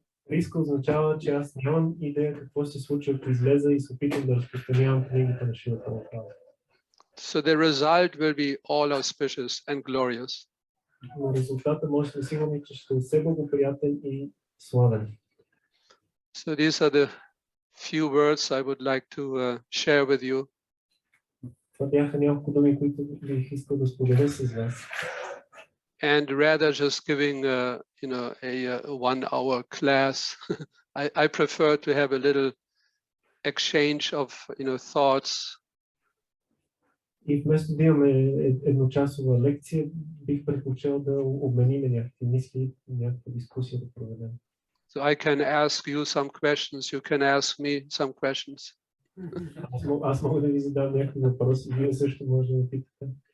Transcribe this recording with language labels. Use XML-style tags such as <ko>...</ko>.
<bg>Риска означава, че аз нямам идея какво ще се случи, ако излеза и се опитам да разпространявам книгите на Шрила Прабхупада.</bg> <en>So the result will be all auspicious and glorious.</en> <bg>Но резултата може да сигурни, че ще е все благоприятен и славен.</bg> <en>So these are the few words I would like to share with you.</en> <bg>Това бяха няколко думи, които бих искал да споделя с вас.</bg> <en>And rather just giving a 1-hour class, I prefer to have a little exchange of thoughts.</en> <bg>И вместо да имаме едночасова лекция, бих предпочел да обменим някакви мисли, някаква дискусия да проведем.</bg> <en>So I can ask you some questions, you can ask me some questions.</en> <bg>Аз мога да ви задам някакви въпроси, вие също може да питате.</bg>